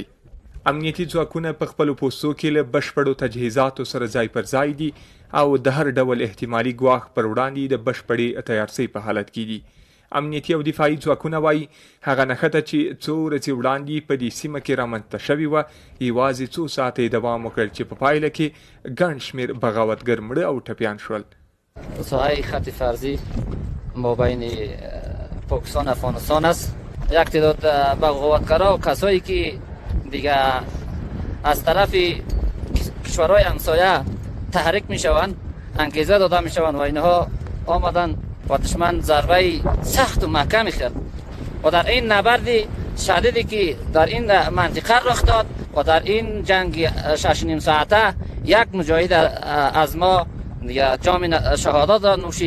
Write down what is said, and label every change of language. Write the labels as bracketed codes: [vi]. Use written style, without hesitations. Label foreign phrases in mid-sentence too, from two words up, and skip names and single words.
[ps] امنیتي ځواکونه په خپلو پوستو کې له بشپړو تجهیزاتو سره ځای پر ځای دي او د هر ډول احتمالي ګواښ پر وړاندې د بشپړې تیارسۍ په حالت کې دي. امنیتي او دفاعي ځواکونه وایي هغه نښته چې څو ورځې وړاندې په دې سیمه کې رامنځته شوې وه یوازې څو ساعته یې دوام وکړ چې په پایله کې ګڼ شمېر بغاوتګر مړه او ټپیان شول. [fa] ساحه خط فرضی مابین پاکستان و افغانستان است. یک تعداد بغاوتگرا و کسایی که دیگه از طرف کشورهای همسایه تحریک میشوند انگیزه داده میشوند و اینها آمدن و دشمن ضربه سخت و محکمی خورد و در این نبرد شدیدی که در این منطقه رخ داد و در این جنگ 6.5 ساعته یک مجاهد از ما جام شهادت نوشید.